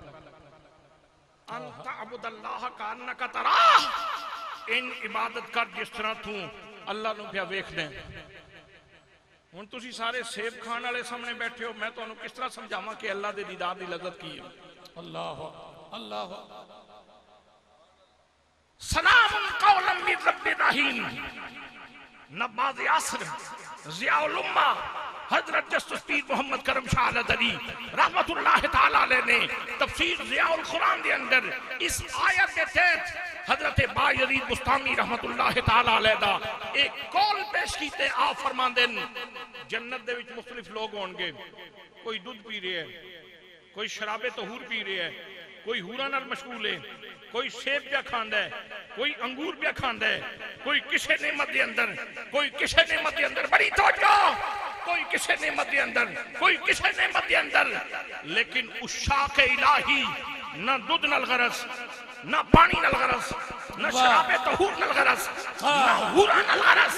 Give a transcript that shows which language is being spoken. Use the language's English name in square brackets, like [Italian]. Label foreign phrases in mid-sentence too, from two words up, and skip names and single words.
[Arabic] أن تعبد الله كأنك تراه, [Punjabi] ایں عبادت کر جس طرح تو اللہ نوں پیا ویکھدے. ہُݨ تُسی سارے سیب کھان والے سامنے بیٹھے ہو، میں تہانوں کس طرح سمجھاواں کہ اللہ دے دیدار دی لذت کی ہے. अल्लाह अल्लाह। [Arabic] سلام قولا من رب رحيم. [Urdu] نواز اثر، ضیاء الامت حضرت جسٹس پیر محمد کرم شاہ الازہری رحمۃ اللہ تعالیٰ علیہ نے تفسیر ضیاء القرآن کے اندر اس آیت کے تحت حضرت بایزید بسطامی رحمۃ اللہ تعالیٰ علیہ دا ایک قول پیش کیتے. [Punjabi] آپ فرماندے نیں جنت دے وچ مختلف لوگ ہوݨگے، کوئی دودھ پی رہے ہے، کوئی شرابِ طہور پی رہے ہے، کوئی حوراں نال مشغول ہے، کوئی سیب پیا کھاندا ہے، کوئی انگور پیا کھاندا ہے، کوئی کسے نعمت دے اندر، کوئی کسے نعمت دے اندر، بڑی توجہ، کوئی کسے نعمت دے اندر، کوئی کسے نعمت دے اندر، لیکن اس شاخ الٰہی نہ دودھ نال غرض، نہ پانی نال غرض، نہ شرابِ طہور نال غرض، نہ حوراں نال غرض.